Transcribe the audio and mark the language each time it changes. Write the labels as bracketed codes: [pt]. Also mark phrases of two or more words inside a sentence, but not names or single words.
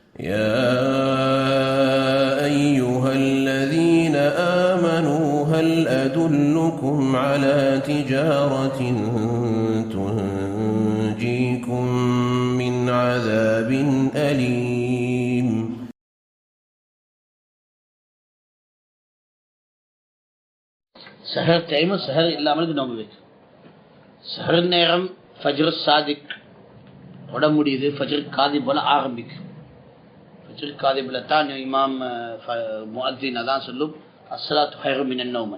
[ar] يا أيها الذين آمنوا هل أدلكم على تجارة تنجيكم من عذاب أليم. [ta] சஹர் டைம் சஹர் இல்லாமல் நோம்பு வைக்கும். சஹர் நேரம் [ar] فجر صادق [ta] உட முடியுது, ஃபஜ்ர் காதிபுல ஆரம்பிக்கும். ஃபஜ்ர் காதிபுல தான் இமாம் முஅத்தின் அதான் சொல்லும் [ar] الصلاة خير من النوم.